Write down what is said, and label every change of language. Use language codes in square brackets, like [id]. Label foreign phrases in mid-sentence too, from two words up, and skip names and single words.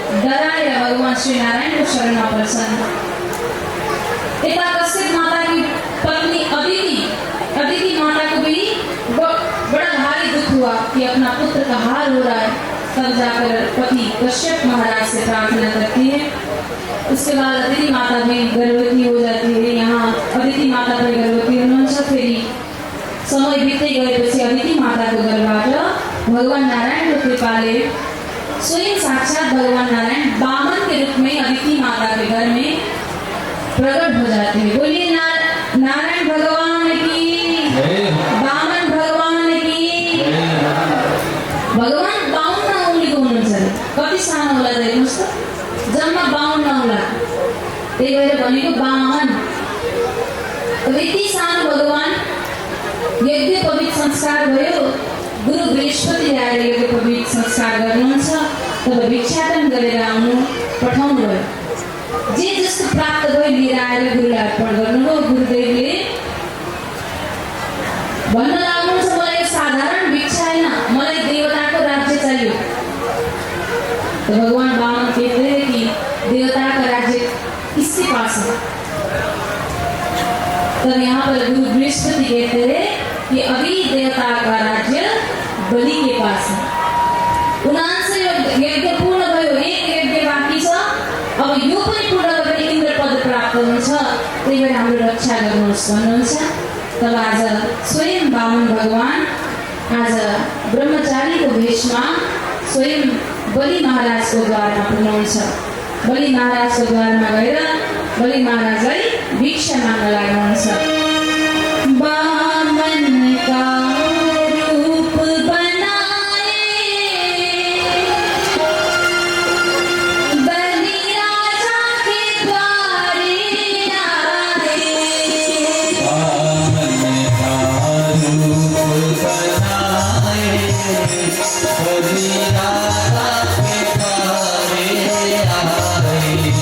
[ne] डराएर भगवान श्री नारायण को शरण में पर्छन्। [hi] यता कश्यप माता की पत्नी अदिति माता को भी बड़ा भारी दुख हुआ कि अपना पुत्र का हार हो रहा है। तब जाकर पति कश्यप महाराज से प्रार्थना करती है। उसके बाद अदिति माता भी गर्भवती हो जाती है। [ne] यहाँ अदिति माता भी गर्भवती हुनुहुन्छ। फेरि समय बित्दै गएपछि अदिति माताको गर्भबाट भगवान नारायण को कृपाले स्वयं साक्षात भगवान नारायण बामन [hi] के रूप में अदिति माता के घर में प्रकट हो जाते हैं। बोलिए नारायण भगवान की, बामन भगवान की। [ne] भगवान 52 औँलीको हुनुहुन्छ। कति सानो होला त हेर्नुहोस् त, जम्मा 52 औँला। त्यही भएर भनेको बामन। अब यति सानो भगवान यज्ञोपवीत संस्कार भयो। गुरु बृहस्पति आएर यज्ञोपवीत संस्कार गर्नुहुन्छ। तब भिक्षाटन गरेर आउनु पठाउनु भयो। जे जस्तो प्राप्त भयो लिएर आएर गुरुलाई अर्पण गर्नुभयो। गुरुदेवले भन्न लाग्नुहुन्छ मलाई साधारण भिक्षा होइन, मलाई देवताको राज्य चाहियो। [hi] तो भगवान बामन कहते हैं कि देवता का राज्य किसके पास है? तब यहाँ पर गुरु बृहस्पति कहते हैं कि अभी देवता का राज्य बलि के पास है। [ne] 79 यज्ञ पूर्ण भयो, एक यज्ञ बाँकी छ। अब यो पनि पूर्ण गरेर इन्द्र पद प्राप्त हुन्छ। त्यही भएर हाम्रो रक्षा गर्नुहोस् भन्नुहुन्छ। तब आज स्वयं बामन भगवान आज ब्रह्मचारीको भेषमा स्वयं बलि महाराजको द्वारमा पुग्नुहुन्छ। बलि महाराजको द्वारमा गएर बलि महाराजलाई भिक्षा माग्न लाग्नुहुन्छ। [hi] बामन का रूप बनाए बलि राजा के द्वारे आए। बामन का रूप बनाए बलि राजा के द्वारे आए।